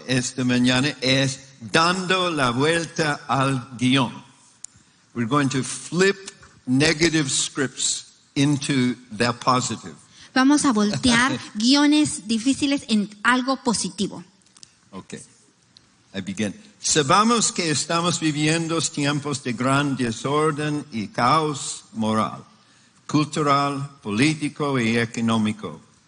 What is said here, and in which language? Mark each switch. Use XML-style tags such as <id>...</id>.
<es>esta mañana es Dando la vuelta al guión.</es> <en>We're going to flip negative scripts into the positive.</en> <es>Vamos a voltear guiones difíciles en algo positivo.</es> <en>Okay. I begin.</en> <es>Sabemos que estamos viviendo tiempos de gran desorden y caos moral, cultural, político y económico.</es>